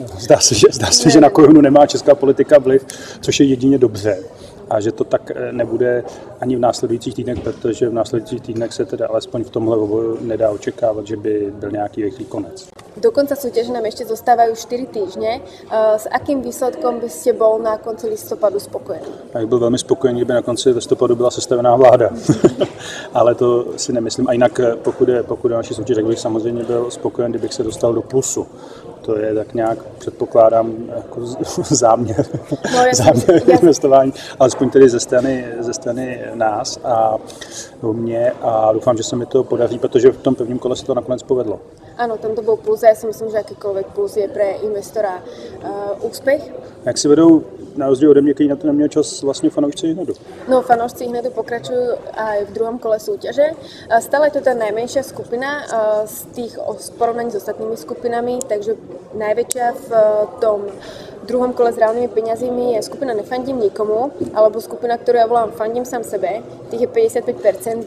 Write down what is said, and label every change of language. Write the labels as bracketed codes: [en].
[cs] Zdá se, že na korunu nemá česká politika vliv, což je jedině dobře. A že to tak nebude ani v následujících týdnech, protože v následujících týdnech se teda alespoň v tomhle oboru nedá očekávat, že by byl nějaký rychlý konec. [sk] Do konca súťaže nám ešte zostávajú 4 týždne. S akým výsledkom by ste bol na konci listopadu spokojený? [cs] Já bych byl velmi spokojený, kdyby na konci listopadu byla sestavená vláda. Ale to si nemyslím. A jinak pokud je naší soutěž, tak bych samozřejmě byl spokojen, kdybych se dostal do plusu. To je tak nějak, předpokládám, jako záměr investování, alespoň tedy ze strany nás a mě a doufám, že se mi to podaří, protože v tom prvním kole se to nakonec povedlo. [sk] Áno, tam to bol plus a ja si myslím, že akýkoľvek plus je pre investora úspech. [cs] Jak si vedou na rozdíl ode mě, který na to neměl čas, vlastně fanoušci Ihnedu? [sk] No, fanoušci Ihnedu pokračujú aj v druhom kole súťaže. Stále je to tá najmenšia skupina z porovnaní s ostatnými skupinami, takže najväčšia v tom druhom kole s reálnymi peniazmi je skupina Nefandím nikomu, alebo skupina, ktorú ja volám Fandím sám sebe, tých je 55%.